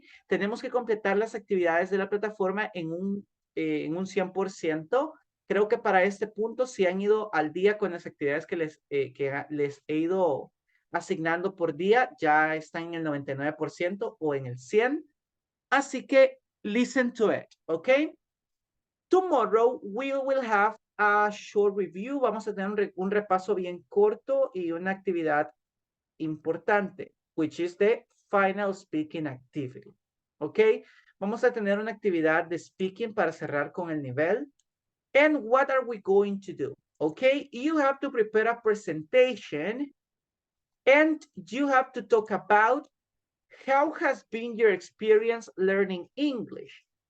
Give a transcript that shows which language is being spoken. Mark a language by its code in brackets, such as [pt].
[es] Tenemos que completar las actividades de la plataforma en un 100%. Creo que para este punto, si han ido al día con las actividades que les he ido asignando por día, ya están en el 99% o en el 100%. Así que, [en] listen to it, ¿ok? Tomorrow we will have a short review. [es] Vamos a tener un repaso bien corto y una actividad importante, [en] which is the final speaking activity. [es] ¿Ok? Vamos a tener una actividad de speaking para cerrar con el nivel. [en] And what are we going to do? Okay, you have to prepare a presentation and you have to talk about how has been your experience learning English.